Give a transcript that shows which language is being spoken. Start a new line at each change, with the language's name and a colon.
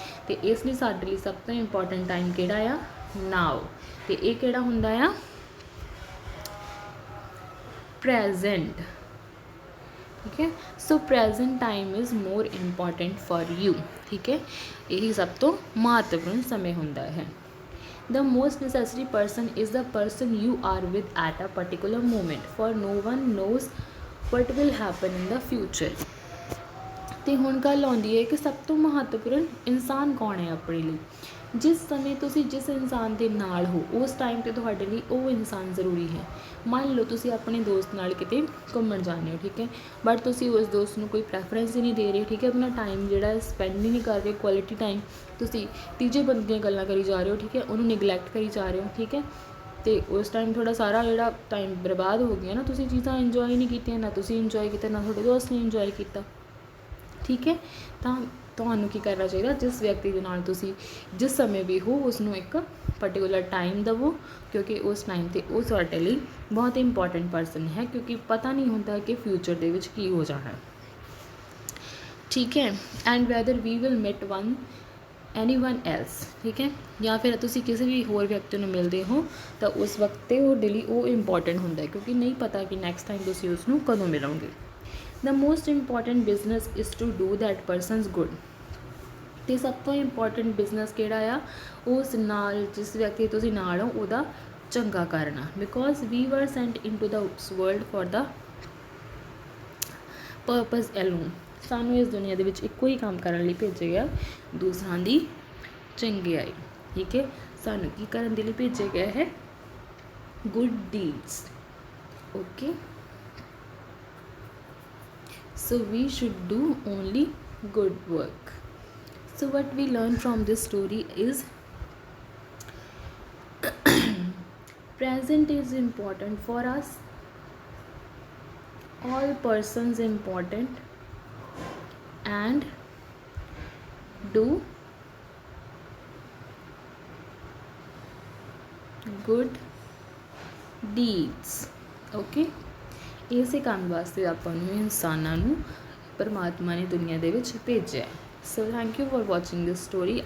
Punjabi: ਅਤੇ ਇਸ ਲਈ ਸਾਡੇ ਲਈ ਸਭ ਤੋਂ ਇੰਪੋਰਟੈਂਟ ਟਾਈਮ ਕਿਹੜਾ ਆ, ਨਾਓ, ਅਤੇ ਇਹ ਕਿਹੜਾ ਹੁੰਦਾ ਆ, ਪ੍ਰੈਜ਼ੈਂਟ, ਠੀਕ ਹੈ।
English: so present time is more important for you,
Punjabi: ਠੀਕ ਹੈ। ਇਹੀ ਸਭ ਤੋਂ ਮਹੱਤਵਪੂਰਨ ਸਮੇਂ ਹੁੰਦਾ ਹੈ।
English: The most necessary person is the person you are with at a particular moment, for no one knows what will happen in the future.
Punjabi: ਤੇ ਹੁਣ ਗੱਲ ਆਉਂਦੀ ਹੈ ਕਿ ਸਭ ਤੋਂ ਮਹੱਤਵਪੂਰਨ ਇਨਸਾਨ ਕੌਣ ਹੈ ਆਪਣੇ ਲਈ। ਜਿਸ ਸਮੇਂ ਤੁਸੀਂ ਜਿਸ ਇਨਸਾਨ ਦੇ ਨਾਲ ਹੋ ਉਸ ਟਾਈਮ 'ਤੇ ਤੁਹਾਡੇ ਲਈ ਉਹ ਇਨਸਾਨ ਜ਼ਰੂਰੀ ਹੈ। ਮੰਨ ਲਓ ਤੁਸੀਂ ਆਪਣੇ ਦੋਸਤ ਨਾਲ ਕਿਤੇ ਘੁੰਮਣ ਜਾਂਦੇ ਹੋ, ਠੀਕ ਹੈ, ਬਟ ਤੁਸੀਂ ਉਸ ਦੋਸਤ ਨੂੰ ਕੋਈ ਪ੍ਰੈਫਰੈਂਸ ਹੀ ਨਹੀਂ ਦੇ ਰਹੇ, ਠੀਕ ਹੈ, ਆਪਣਾ ਟਾਈਮ ਜਿਹੜਾ ਸਪੈਂਡ ਹੀ ਨਹੀਂ ਕਰ ਰਹੇ, ਕੁਆਲਿਟੀ ਟਾਈਮ ਤੁਸੀਂ ਤੀਜੇ ਬੰਦੇ ਦੀਆਂ ਗੱਲਾਂ ਕਰੀ ਜਾ ਰਹੇ ਹੋ, ਠੀਕ ਹੈ, ਉਹਨੂੰ ਨਿਗਲੈਕਟ ਕਰੀ ਜਾ ਰਹੇ ਹੋ, ਠੀਕ ਹੈ, ਅਤੇ ਉਸ ਟਾਈਮ ਤੁਹਾਡਾ ਸਾਰਾ ਜਿਹੜਾ ਟਾਈਮ ਬਰਬਾਦ ਹੋ ਗਿਆ ਨਾ, ਤੁਸੀਂ ਚੀਜ਼ਾਂ ਇੰਜੋਏ ਨਹੀਂ ਕੀਤੀਆਂ, ਨਾ ਤੁਸੀਂ ਇੰਜੋਏ ਕੀਤਾ, ਨਾ ਤੁਹਾਡੇ ਦੋਸਤ ਨੇ ਇੰਜੋਏ ਕੀਤਾ, ਠੀਕ ਹੈ। ਤਾਂ ਤੁਹਾਨੂੰ ਕੀ ਕਰਨਾ ਚਾਹੀਦਾ, ਜਿਸ ਵਿਅਕਤੀ ਦੇ ਨਾਲ ਤੁਸੀਂ ਜਿਸ ਸਮੇਂ ਵੀ ਹੋ ਉਸਨੂੰ ਇੱਕ ਪਰਟੀਕੂਲਰ ਟਾਈਮ ਦੇਵੋ, ਕਿਉਂਕਿ ਉਸ ਟਾਈਮ 'ਤੇ ਉਹ ਤੁਹਾਡੇ ਲਈ ਬਹੁਤ ਇੰਪੋਰਟੈਂਟ ਪਰਸਨ ਹੈ, ਕਿਉਂਕਿ ਪਤਾ ਨਹੀਂ ਹੁੰਦਾ ਕਿ ਫਿਊਚਰ ਦੇ ਵਿੱਚ ਕੀ ਹੋ ਜਾਣਾ, ਠੀਕ ਹੈ।
English: and whether we will meet anyone else,
Punjabi: ਠੀਕ ਹੈ, ਜਾਂ ਫਿਰ ਤੁਸੀਂ ਕਿਸੇ ਵੀ ਹੋਰ ਵਿਅਕਤੀ ਨੂੰ ਮਿਲਦੇ ਹੋ ਤਾਂ ਉਸ ਵਕਤ 'ਤੇ ਤੁਹਾਡੇ ਲਈ ਉਹ ਇੰਪੋਰਟੈਂਟ ਹੁੰਦਾ, ਕਿਉਂਕਿ ਨਹੀਂ ਪਤਾ ਕਿ ਨੈਕਸਟ ਟਾਈਮ ਤੁਸੀਂ ਉਸਨੂੰ ਕਦੋਂ ਮਿਲੋਗੇ।
English: The most important business is to do that person's good।
Punjabi: ਅਤੇ ਸਭ ਤੋਂ ਇੰਪੋਰਟੈਂਟ ਬਿਜ਼ਨਸ ਕਿਹੜਾ ਆ, ਉਸ ਨਾਲ ਜਿਸ ਵਿਅਕਤੀ ਤੁਸੀਂ ਨਾਲ ਹੋ ਉਹਦਾ ਚੰਗਾ ਕਰਨਾ।
English: Because we were sent into the world for the purpose alone.
Punjabi: ਸਾਨੂੰ ਇਸ ਦੁਨੀਆ ਦੇ ਵਿੱਚ ਇੱਕੋ ਹੀ ਕੰਮ ਕਰਨ ਲਈ ਭੇਜਿਆ ਗਿਆ, ਦੂਸਰਾਂ ਦੀ ਚੰਗਿਆਈ, ਠੀਕ ਹੈ। ਸਾਨੂੰ ਕੀ ਕਰਨ ਦੇ ਲਈ ਭੇਜਿਆ ਗਿਆ ਹੈ,
English: good deeds,
Punjabi: okay.
English: So we should do only good work. So what we learn from this story is present is important for us, all persons important, and do good deeds, okay।
Punjabi: ਇਸੇ ਕੰਮ ਵਾਸਤੇ ਆਪਾਂ ਨੂੰ ਇਨਸਾਨਾਂ ਨੂੰ ਪਰਮਾਤਮਾ ਨੇ ਦੁਨੀਆ ਦੇ ਵਿੱਚ ਭੇਜਿਆ।
English: So thank you for watching this story.